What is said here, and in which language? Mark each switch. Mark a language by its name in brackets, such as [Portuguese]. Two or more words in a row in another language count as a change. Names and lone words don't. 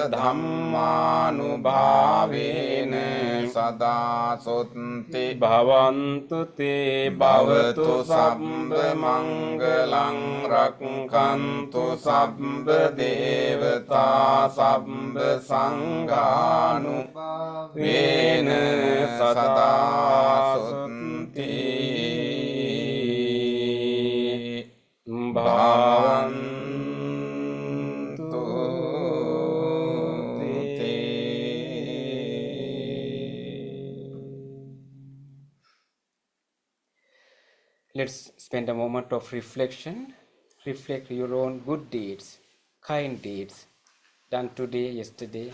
[Pali] ධම්මානුභාවේන සදා සොත්ති භවන්තු තේ භවතු සම්බ මංගලං රක්ඛන්තු සම්බ දේවතා සම්බ සංඝානුභාවේන සදා සොත්ති භවන්තු [English] Let's spend a moment of reflection. Reflect your own good deeds, kind deeds, done today, yesterday.